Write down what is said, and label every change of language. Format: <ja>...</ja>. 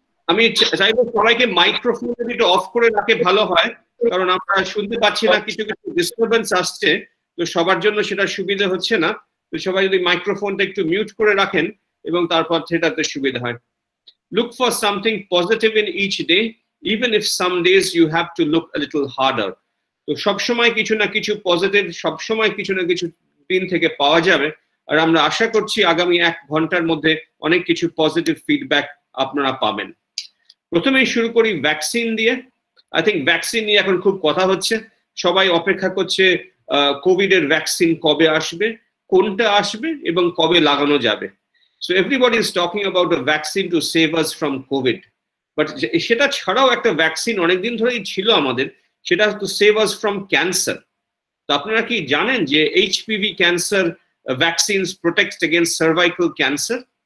<bn>আমি চাইবো সবাইকে মাইক্রোফোন যদি একটু অফ করে রাখে ভালো হয়, কারণ আমরা শুনতে পাচ্ছি না, কিছু কিছু ডিস্টারবেন্স আসছে, তো সবার জন্য সেটা সুবিধা হচ্ছে না। তো সবাই যদি মাইক্রোফোনটা একটু মিউট করে রাখেন এবং তারপর সেটাতে সুবিধা হয়।</bn> <en>Look for something positive in each day, even if some days you have to look a little harder.</en> <bn>তো সবসময় কিছু না কিছু পজিটিভ, সবসময় কিছু না কিছু দিন থেকে পাওয়া যাবে। আর আমরা আশা করছি আগামী 1 ঘন্টার মধ্যে অনেক কিছু পজিটিভ ফিডব্যাক আপনারা পাবেন। প্রথমেই শুরু করি ভ্যাকসিন দিয়ে। আই থিঙ্ক ভ্যাকসিন নিয়ে এখন খুব কথা হচ্ছে, সবাই অপেক্ষা করছে কোভিড এর ভ্যাকসিন কবে আসবে, কোনটা আসবে এবং কবে লাগানো যাবে।</bn> <en>So everybody is talking about a vaccine to save us from COVID, but</en> <bn>সেটা ছাড়াও একটা ভ্যাকসিন অনেকদিন ধরেই ছিল আমাদের, সেটা</bn> <en>to save us from cancer.</en> <bn>তো আপনারা কি জানেন যে</bn> <en>HPV cancer vaccines protect against cervical cancer?</en>